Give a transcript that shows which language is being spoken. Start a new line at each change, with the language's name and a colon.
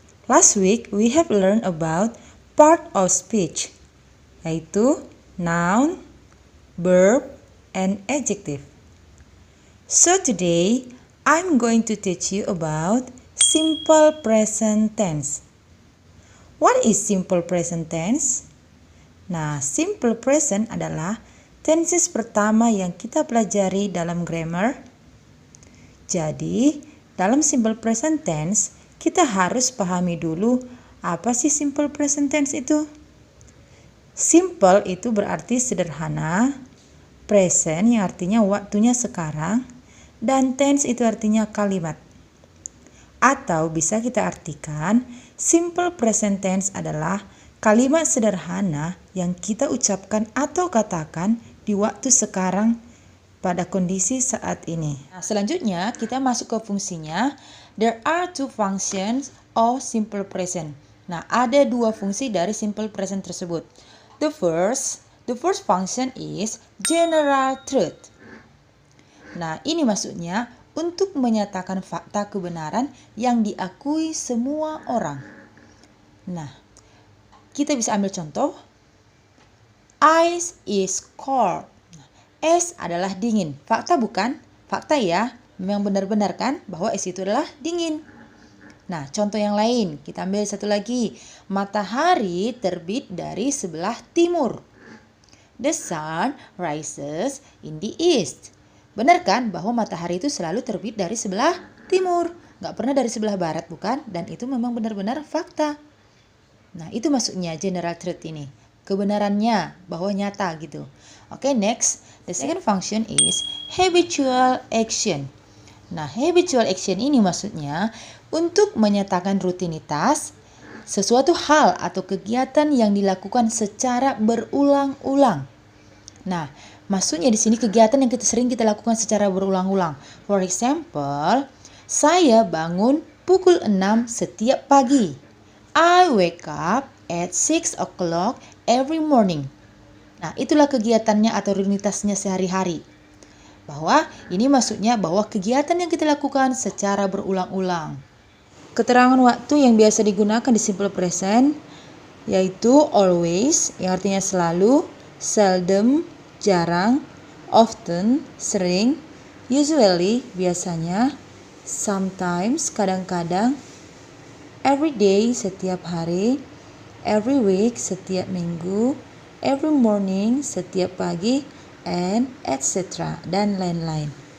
English: Last week, we have learned about part of speech, yaitu noun, verb, and adjective. So today, I'm going to teach you about simple present tense. What is simple present tense?
Indonesian: Nah, simple present adalah tenses pertama yang kita pelajari dalam grammar. Jadi, dalam simple present tense, kita harus pahami dulu apa sih simple present tense itu. Simple itu berarti sederhana, present yang artinya waktunya sekarang, dan tense itu artinya kalimat. Atau bisa kita artikan, simple present tense adalah kalimat sederhana yang kita ucapkan atau katakan di waktu sekarang pada kondisi saat ini. Nah, selanjutnya kita masuk ke fungsinya.
English: There are two functions of simple present.
Indonesian: Nah, ada dua fungsi dari simple present tersebut.
English: The first function is general truth.
Indonesian: Nah, ini maksudnya untuk menyatakan fakta kebenaran yang diakui semua orang. Nah, kita bisa ambil contoh.
English: Ice is cold.
Indonesian: Es adalah dingin. Fakta bukan? Fakta ya. Memang benar-benar kan bahwa es itu adalah dingin. Nah, contoh yang lain. Kita ambil satu lagi. Matahari terbit dari sebelah timur.
English: The sun rises in the east.
Indonesian: Benar kan bahwa matahari itu selalu terbit dari sebelah timur. Nggak pernah dari sebelah barat, bukan? Dan itu memang benar-benar fakta. Nah, itu maksudnya general truth ini. Kebenarannya, bahwa nyata gitu.
English: Oke, next. The second function is habitual action.
Indonesian: Nah, habitual action ini maksudnya untuk menyatakan rutinitas, sesuatu hal atau kegiatan yang dilakukan secara berulang-ulang. Nah, maksudnya di sini kegiatan yang sering kita lakukan secara berulang-ulang.
English: For example,
Indonesian: saya bangun pukul 6 setiap pagi.
English: I wake up at 6 o'clock every morning.
Indonesian: Nah, itulah kegiatannya atau rutinitasnya sehari-hari. Bahwa ini maksudnya bahwa kegiatan yang kita lakukan secara berulang-ulang. Keterangan waktu yang biasa digunakan di simple present yaitu always yang artinya selalu, seldom, jarang, often, sering, usually, biasanya, sometimes, kadang-kadang, every day, setiap hari, every week, setiap minggu, every morning, setiap pagi, and etc. dan lain-lain.